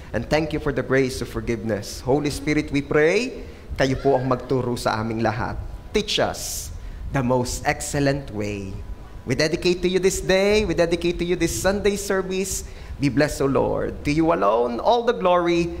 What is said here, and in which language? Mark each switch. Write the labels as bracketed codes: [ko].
[en] And thank you for the grace of forgiveness. [tl] Holy Spirit, [en] we pray, [tl] kayo po ang magturo sa aming lahat. [en] Teach us the most excellent way. We dedicate to you this day. We dedicate to you this Sunday service. Be blessed, O Lord. To you alone, all the glory.